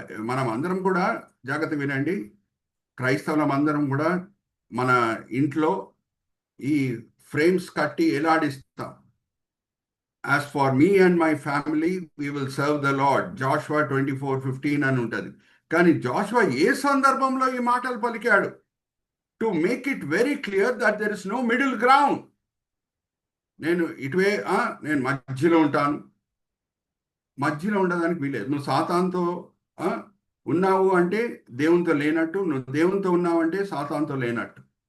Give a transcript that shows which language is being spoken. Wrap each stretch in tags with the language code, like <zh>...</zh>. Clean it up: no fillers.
<te>మనం అందరం కూడా జాగ్రత్త వినండి. క్రైస్తవులం అందరం కూడా మన ఇంట్లో ఈ ఫ్రేమ్స్ కట్టి ఎలాడిస్తాం.</te> <en>As for me and my family, we will serve the Lord.</en> <te>Joshua 24:15 అని ఉంటుంది. కానీ జాషువా ఏ సందర్భంలో ఈ మాటలు పలికాడు?</te> <en>To make it very clear that there is no middle ground.</en> <te>నేను నేను మధ్యలో ఉంటాను. మధ్యలో ఉండడానికి వీలేదు. నువ్వు సాతాన్తో ఉన్నావు అంటే దేవునితో లేనట్టు, నువ్వు దేవునితో ఉన్నావు అంటే సాతాన్తో లేనట్టు.</te>